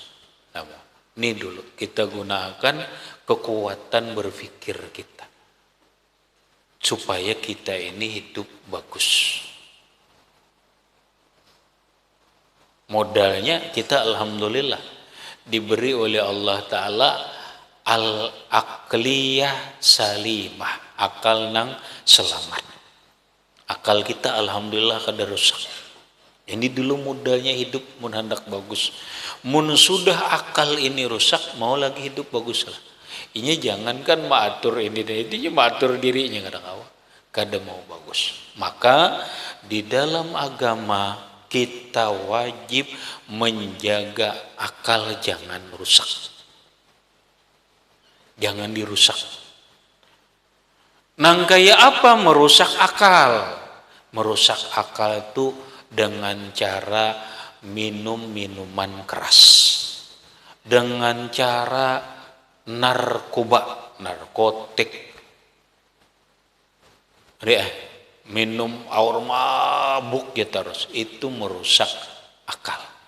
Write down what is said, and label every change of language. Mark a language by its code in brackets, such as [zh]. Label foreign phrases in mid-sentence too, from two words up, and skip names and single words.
[id] Ini dulu kita gunakan kekuatan berpikir kita supaya kita ini hidup bagus. Modalnya kita alhamdulillah diberi oleh Allah Ta'ala [ar] al-aqliyah salimah, [id] akal nang selamat. Akal kita alhamdulillah kada rusak. Ini dulu modalnya hidup mun hendak bagus. Mun sudah akal ini rusak, mau lagi hidup bagus lah. Ini jangankan maatur ini dan itu, maatur dirinya kada mau bagus. Maka di dalam agama kita wajib menjaga akal jangan rusak. Jangan dirusak. Nang kayak apa merusak akal? Merusak akal itu dengan cara minum minuman keras, dengan cara narkotik, minum air mabuk ya terus, itu merusak akal.